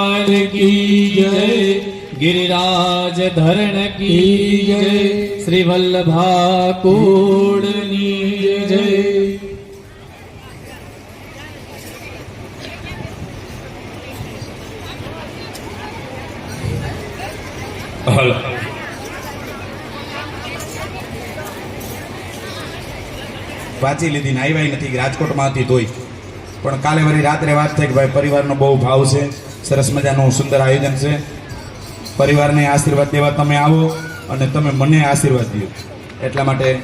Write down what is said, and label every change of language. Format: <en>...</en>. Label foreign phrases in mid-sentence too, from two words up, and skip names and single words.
<hi>की जय, गिरिराज धरण की जय, श्री वल्लभाकूळनी जय।</hi> <gu>વાંચી લીધી ને આવ્યા નથી, રાજકોટમાં હતી તોય પણ કાલે વળી રાત્રે વાત થઈ કે ભાઈ પરિવારનો બહુ ભાવ છે, સરસ મજાનું સુંદર આયોજન છે, પરિવારને આશીર્વાદ દેવા તમે આવો અને તમે મને આશીર્વાદ દો, એટલા માટે</gu>